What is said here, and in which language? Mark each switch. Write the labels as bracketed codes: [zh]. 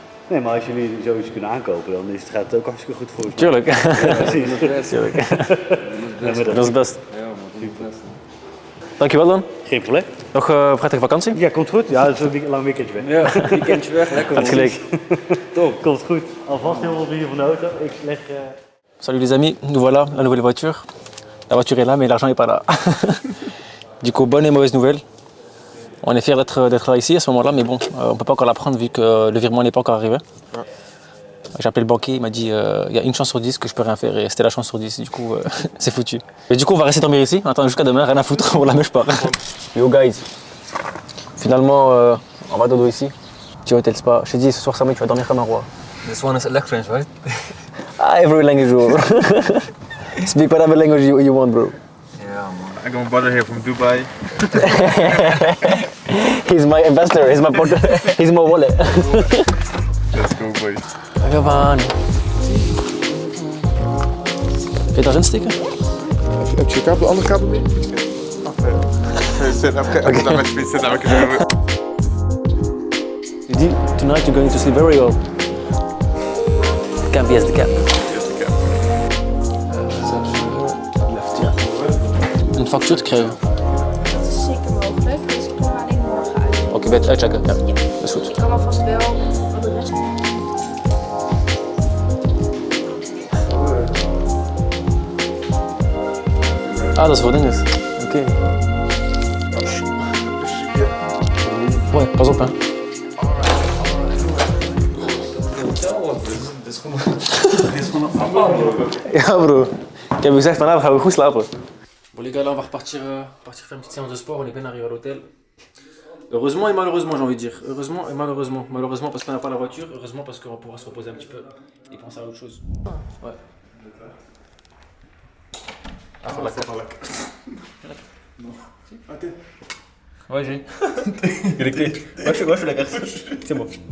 [nl] Nee, maar als jullie zoiets kunnen aankopen, dan gaat het ook hartstikke goed voor ons. Tuurlijk. Ja, precies. Tuurlijk. Dat is het best. Ja man, dat is het beste. Dankjewel dan. Geen probleem. Nog prettige vakantie. Ja, komt goed. Ja, dat is een lang weekendje weg. Ja, weekendje weg, lekker man. Het gelijk. Top. Komt goed. Alvast heel veel plezier van de auto. Ik leg... [fr] Salut les amis, nous voilà, la nouvelle voiture. La voiture est là, mais l'argent n'est pas là. Du coup, bonne et mauvaise nouvelle. On est fiers d'être là ici à ce moment-là, mais bon, on ne peut pas encore la prendre vu que le virement n'est pas encore arrivé. J'ai appelé le banquier, il m'a dit il y a une chance sur 10 que je peux rien faire et c'était la chance sur 10, du coup c'est foutu. Mais du coup on va rester dormir ici, on attend jusqu'à demain, rien à foutre, on la met je pars. [en] Yo guys, [fr] finalement on va dodo ici, petit hôtel spa. Je t'ai dit ce soir Sammy tu vas dormir comme un roi. [en] This one is electric, right? Ah, every language bro. Speak whatever language you want bro. Yeah, man. I got my brother here from Dubai. He's my investor, he's my wallet. Let's go boys. Come on. [nl] Kun je daarin steken? Heb je kabel, andere kabel mee? Zit daar met je, zit daar met je. [en] You did, tonight you're going to sleep very well. Camp, yes, the camp. [nl] Een factuur te krijgen. Dat is zeker mogelijk, dus ik kom alleen morgen uit. Oké, ben je het uitchecken? Ja, Ja. dat is goed. Ik kan alvast wel wat de rest. Ah, dat is voor dinges. Oké. Ouais, pas op hè. Ja bro, ik heb gezegd vanavond gaan we goed slapen. [fr] Bon les gars, là on va repartir faire une petite séance de sport, on est bien arrivé à l'hôtel. Heureusement et malheureusement j'ai envie de dire. Heureusement et malheureusement. Malheureusement parce qu'on n'a pas la voiture, heureusement parce qu'on pourra se reposer un petit peu et penser à autre chose. Ouais. Ah, faut la Ouais, j'ai. Connecté. Ouais, je fais la carte. C'est bon.